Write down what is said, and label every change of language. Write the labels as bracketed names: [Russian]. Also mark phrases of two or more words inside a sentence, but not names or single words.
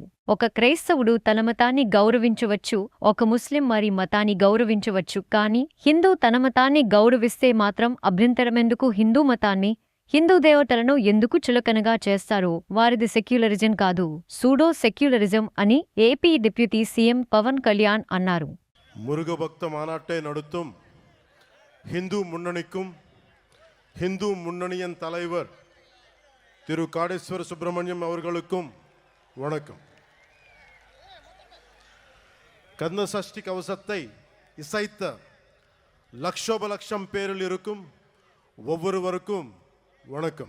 [Telugu] ఒక క్రైస్తవుడు తన మతాన్ని గౌరవించవచ్చు, ఒక ముస్లిం మరి మతాన్ని గౌరవించవచ్చు, కానీ హిందూ తన మతాన్ని గౌరవిస్తే మాత్రం అభ్యంతరమెందుకు? హిందూ మతాన్ని, హిందూ దేవతలను ఎందుకు చులకనగా చేస్తారు? వారిది సెక్యులరిజం కాదు, [English] pseudo secularism [Telugu] అని ఏపీ [English] deputy CM [Telugu] పవన్ కళ్యాణ్ అన్నారు. [Tamil] முருக பக்த மாநாட்டை நடத்தும் ஹிந்து முன்னணிக்கும் ஹிந்து முன்னணியின் தலைவர் திரு காடேஸ்வர சுப்பிரமணியம் அவர்களுக்கும் வணக்கம். கந்த சஷ்டி கவசத்தை இசைத்த லட்சோபலட்சம் பேரில் இருக்கும் ஒவ்வொருவருக்கும் வணக்கம்.